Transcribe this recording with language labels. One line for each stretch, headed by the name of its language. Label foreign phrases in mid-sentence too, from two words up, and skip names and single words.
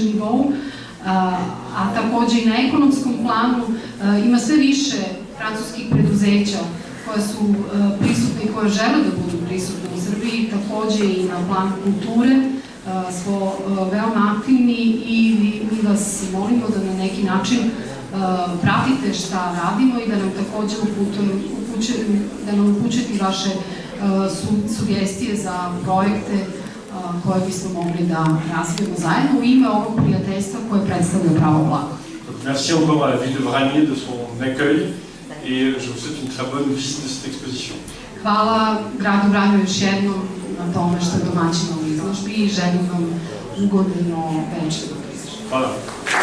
Serbian: nivou, a takođe i na ekonomskom planu ima sve više francuskih preduzeća koja su prisutne i koje žele da budu prisutne u Srbiji, takođe i na planu kulture smo veoma aktivni i mi vas molimo da na neki način pratite šta radimo i da nam takođe upućujete vaše sugestije za projekte koje bismo mogli da razvijemo zajedno u ime ovog prijateljstva koje predstavlja pravo blago.
French: Merci encore à la ville de Vranje de son accueil et je vous souhaite une très bonne visite de cette exposition.
Serbian: Hvala gradu Vranju još jednom na tome što je domaćin u izložbi i želim vam ugodno večer. Hvala.